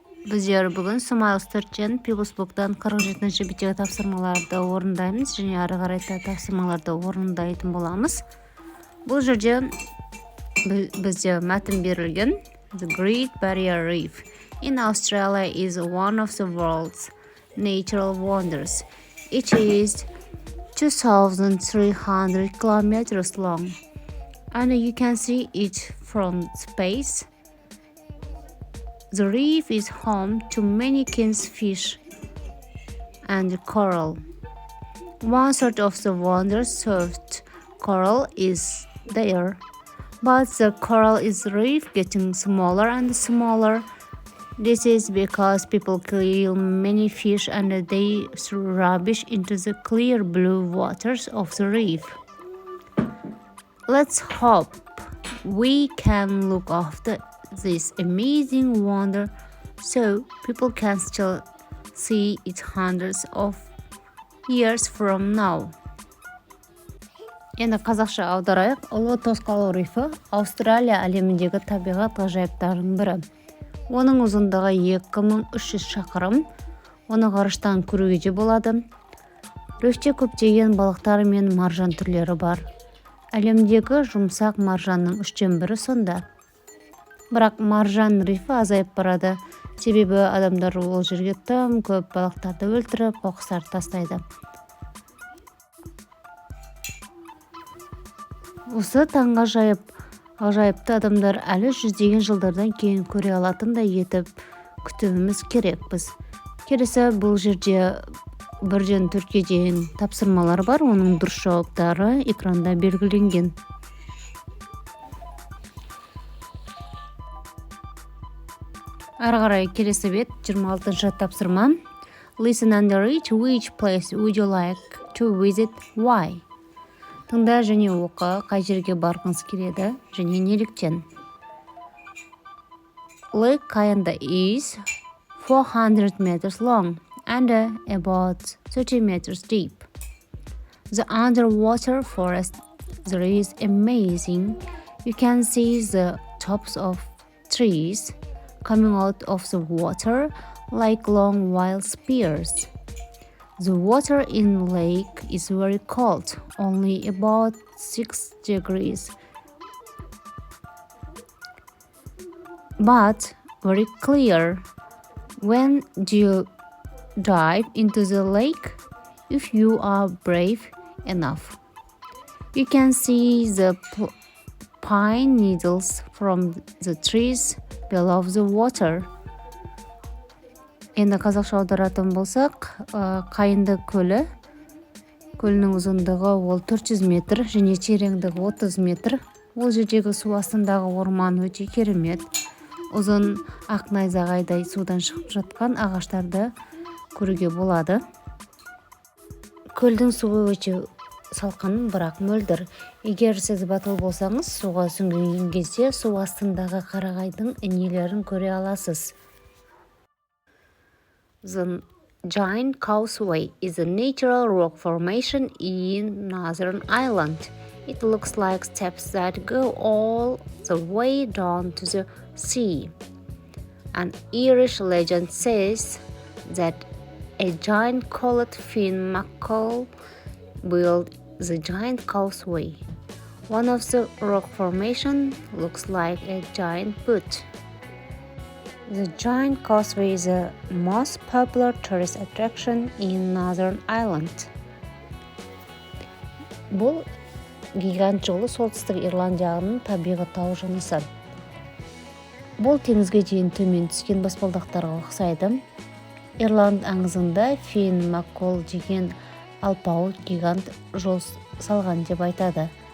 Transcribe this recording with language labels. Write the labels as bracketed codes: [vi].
[kk] Біздер бүгін Pupils 4-тен Pupils блоктан 47-ші беттегі тапсырмаларды орындаймыз және ары қарай тапсырмаларды орындайтын боламыз. Бұл жерде бізде мәтін берілген. [en] The Great Barrier Reef in Australia is one of the world's natural wonders. It is 2,300 kilometers long, and you can see it from space. The reef is home to many kingfish and coral. One sort of the wonder-soft coral is there, but the coral is reef getting smaller and smaller. This is because people kill many fish and they throw rubbish into the clear blue waters of the reef. Let's hope we can look after this amazing wonder so people can still see it hundreds of years from now. [kk] Енді қазақша аударайық. Ұлы тосқалы рифі Австралия әлеміндегі табиғат ғажайыптарының бірі. Оның ұзындығы 2300 шақырым. Оны ғарыштан көруге де болады. Рифте көптеген балықтар мен маржан түрлері бар. Әлемдегі жұмсақ маржанның 1/3 сонда. Бірақ маржан рифі азайып барады. Себебі адамдар ол жерге тым көп балықтарды өлтіріп, қоқыстарды тастайды. Осы таңға ғажайыпты адамдар әлі жүздеген жылдардан кейін көре алатындай етіп күтуіміз керек біз. Келесі бұл жерде 1-ден 4-ке дейін тапсырмалар бар, оның дұрыс жауаптары экранда белгіленген. Ары қарай келесі бет 26-шы тапсырма. [en] Listen and read. Which place would you like to visit? Why? [kk] Тыңда және оқы, қай жерге барғыңыз келеді және неліктен. [en] Lake Kayanda is 400 meters long and about 30 meters deep. The underwater forest there is amazing. You can see the tops of trees coming out of the water like long wild spears. The water in the lake is very cold, only about 6 degrees, but very clear. When you dive into the lake, if you are brave enough, you can see the pine needles from the trees below the water. [kk] Енді қазақша аударатын болсақ, Қайынды көлі. Көлінің ұзындығы ол 400 метр және тереңдігі 30 метр. Ол жердегі су астындағы орман өте керемет. Ұзын ақ найзағайдай судан шығып жатқан ағаштарды көруге болады. Көлдің суы өте салқын, бірақ мөлдір. Егер сіз батыл болсаңыз, суға сүңгіген кезде су астындағы қарағайдың инелерін көре аласыз. [en] The Giant Causeway is a natural rock formation in Northern Ireland. It looks like steps that go all the way down to the sea. An Irish legend says that a giant called Finn McColl built the Giant Causeway. One of the rock formation looks like a giant boot. The Giant Causeway is the most popular tourist attraction in Northern Ireland. [kk] Бұл гигант жолы солтүстік Ирландияның табиғи тау жынысы. Бұл теңізге дейін төмен түскен баспалдақтарға ұқсайды. Ирланд аңызында Фин Маккол деген алпауыт гигант жол салған деп айтады.